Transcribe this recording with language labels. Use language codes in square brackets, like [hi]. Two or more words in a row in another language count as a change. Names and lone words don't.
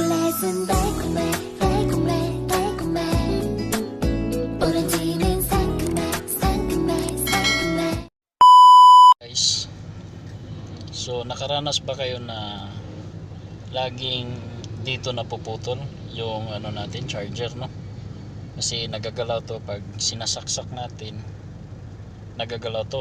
[ko] 입맛은 달콤해 달콤해 달콤해 오렌지는 상큼해 상큼해 상큼해. [tl] Guys, so nakaranas ba kayo na laging dito napuputol yung ano natin, charger, no? Kasi nagagalaw to pag sinasaksak natin, nagagalaw to.